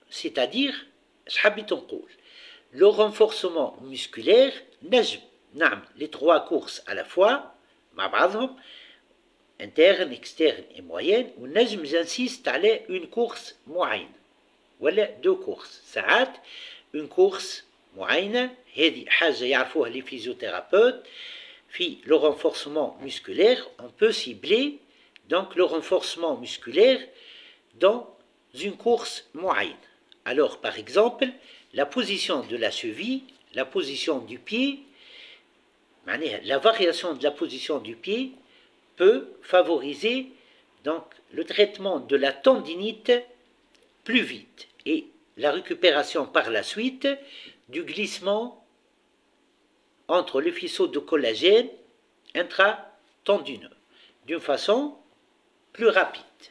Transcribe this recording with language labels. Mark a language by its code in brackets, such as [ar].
[fr] C'est-à-dire, [ar] حبيت نقول, [fr] le renforcement musculaire [ar] نجم نعمل [fr] les 3 courses à la fois [ar] مع بعضهم [fr] interne, externe et moyenne ونجم j'insiste على une course معينة ولا 2 courses. [ar] ساعات [fr] une course [ar] معينة هذه حاجة يعرفوها لي فيزيوثيرابيوت [fr] le renforcement musculaire, on peut cibler donc le renforcement musculaire dans une course moyenne. Alors, par exemple, la position de la cheville, la position du pied, la variation de la position du pied peut favoriser donc le traitement de la tendinite plus vite et la récupération par la suite du glissement entre le faisceau de collagène intratendineux d'une façon plus rapide.